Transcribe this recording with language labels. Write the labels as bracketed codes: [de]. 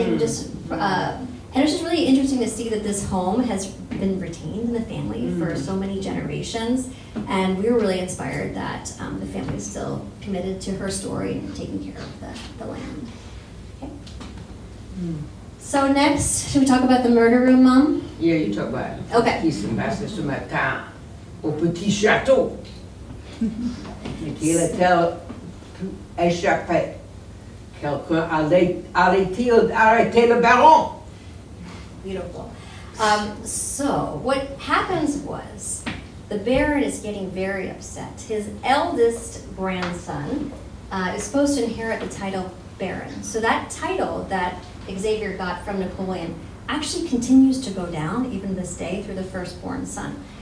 [en] And it's just really interesting to see that this home has been retained in the family for so many generations. And we were really inspired that the family is still committed to her story and taking care of the land. Okay. So next, should we talk about the murder room, Mom? Yeah, you talk about it. Okay. [fr] Qui se passait ce matin au Petit Château. Micaëla échappait. Quelqu'un allait-il arrêter le baron? [en] Beautiful. So what happens was the Baron is getting very upset. His eldest grandson is supposed to inherit the title Baron. So that title that Xavier got from Napoleon actually continues to go down even this day through the firstborn son.